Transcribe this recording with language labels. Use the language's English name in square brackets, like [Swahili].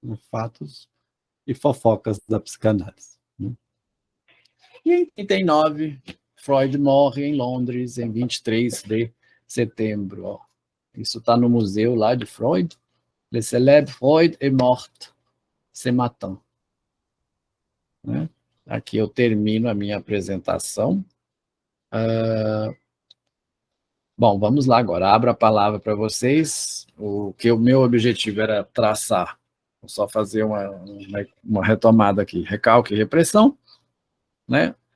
[Portuguese] Fatos e fofocas da psicanálise. E em 39, Freud morre em Londres, em 23 de setembro. Ó. Isso está no museu lá de Freud. [French] Le célèbre Freud est mort ce matin. [Portuguese] Né? Aqui eu termino a minha apresentação. Bom, vamos lá agora. Abro a palavra para vocês. O meu objetivo era traçar. Vou só fazer uma retomada aqui. Recalque e repressão, né?